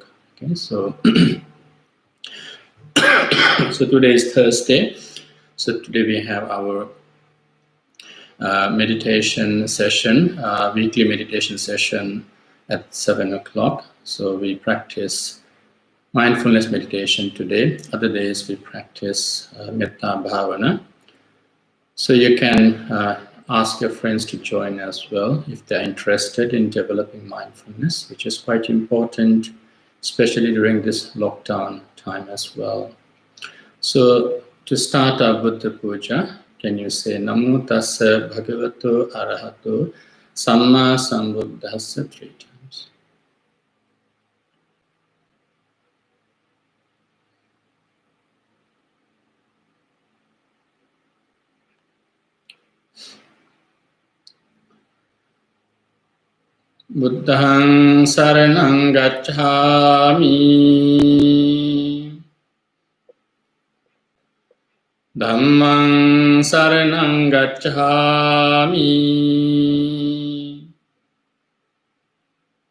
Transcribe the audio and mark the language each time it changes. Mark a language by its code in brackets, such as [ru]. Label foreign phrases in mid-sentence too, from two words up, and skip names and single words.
[en] Okay, so so today is Thursday. So today we have our meditation session, weekly meditation session at 7 o'clock. So we practice mindfulness meditation today. Other days we practice [pi] metta bhavana. [en] So you can ask your friends to join as well if they're interested in developing mindfulness, which is quite important, especially during this lockdown time as well. So to start our [pi] Buddha Puja, [en] can you say [pi] Namo Tassa Bhagavato Arahato Samma Sambuddhassa [en] 3 times? [pi] Buddhaṃ saraṇaṃ gacchāmi, Dhammaṃ saraṇaṃ gacchāmi,